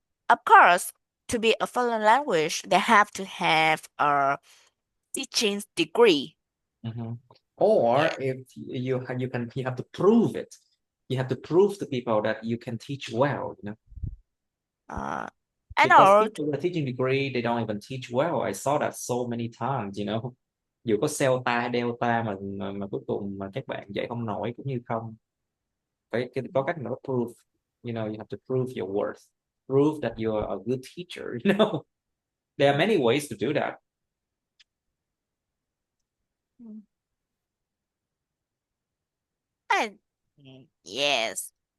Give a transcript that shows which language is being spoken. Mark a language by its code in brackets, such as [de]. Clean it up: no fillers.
[en] Of course, to be a foreign language, they have to have a teaching degree. Mhm. Or Yeah. if you have to prove it. You have to prove to people that you can teach well, you know. I Because know. people with a teaching degree, they don't even teach well. I saw that so many times, you know. [vi] Dù có Celta, Delta mà cuối cùng mà các bạn dạy không nổi cũng như không. Có cách nào đó [en] prove, you know, you have to prove your worth. Prove that you're a good teacher, you know. There are many ways to do that. And yes.